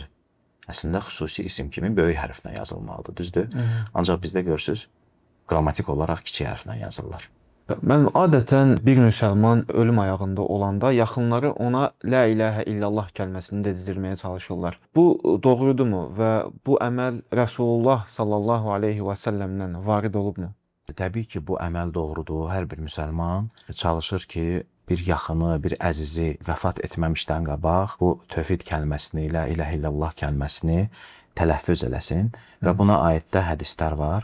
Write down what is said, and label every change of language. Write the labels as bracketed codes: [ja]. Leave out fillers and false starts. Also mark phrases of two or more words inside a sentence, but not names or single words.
[az] Əslində xüsusi isim kimi böyük hərflə yazılmalıdır, düzdür? Ancaq bizdə görürsünüz, qrammatik olaraq kiçik hərflə yazırlar. Mən adətən bir müsəlman ölüm ayağında olanda yaxınları ona [ar] لا إله إلا الله [az] kəlməsini dedirməyə çalışırlar. Bu doğrudurmu və bu əməl Rasulullah [ar] صلى الله عليه وسلم [az] varid olubmu? Təbii ki, bu əməl doğrudur. Hər bir müsəlman çalışır ki, bir yaxını, bir əzizi vəfat etməmişdən qabaq bu tövhid kəlməsini, [ar] لا إله إلا الله [az] kəlməsini tələffüz eləsin və buna aid də hədislər var.